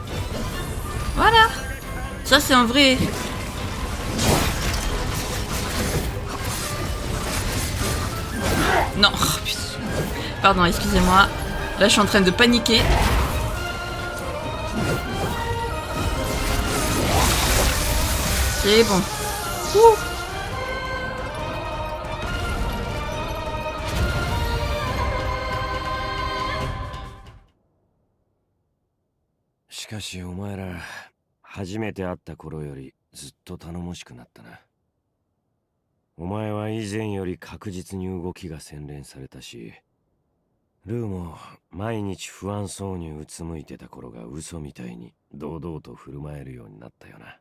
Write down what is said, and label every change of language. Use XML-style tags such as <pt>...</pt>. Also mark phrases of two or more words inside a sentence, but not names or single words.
<fr>Voilà. Ça c'est un vrai. Non, oh, putain. Pardon, excusez-moi. Là je suis en train de paniquer. C'est bon. Ouh.</fr> <ja>しかしお前ら初めて会った頃よりずっと頼もしくなったな。お前は以前より確実に動きが洗練されたし、ルーも毎日不安そうにうつむいてた頃が嘘みたいに堂々と振る舞えるようになったよな。</ja>